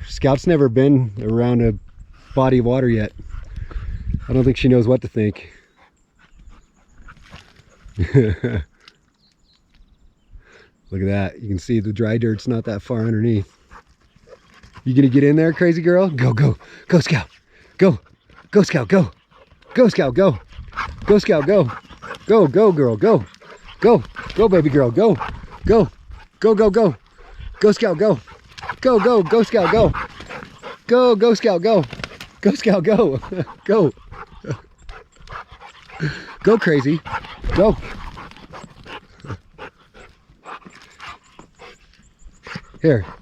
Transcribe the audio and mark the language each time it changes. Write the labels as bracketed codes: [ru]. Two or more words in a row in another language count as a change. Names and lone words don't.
[en] Scout's never been around a body of water yet. I don't think she knows what to think. Look at that. You can see the dry dirt's not that far underneath. You gonna get in there, crazy girl? Go, go. Go, Scout. Go. Go, Scout, go. Go, Scout, go. Go, Scout, go. Go, go, girl, go. Go. Go, baby girl, go. Go. Go, go, go. Go, Scout, go. Go, go, go, Scout, go. Go, go, Scout, go. Go, Scout, go. Go. Go, crazy. Go. Here.